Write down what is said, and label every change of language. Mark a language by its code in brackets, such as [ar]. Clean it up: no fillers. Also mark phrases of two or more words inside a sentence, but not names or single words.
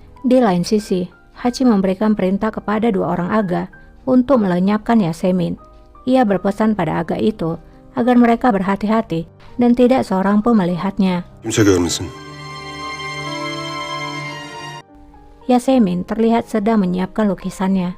[id] Di lain sisi, Hachi memberikan perintah kepada 2 orang Aga untuk melenyapkan Yasemin. Ia berpesan pada Aga itu agar mereka berhati-hati dan tidak seorang pun melihatnya. [tr] Kimse görmesin. [id] Yasemin terlihat sedang menyiapkan lukisannya.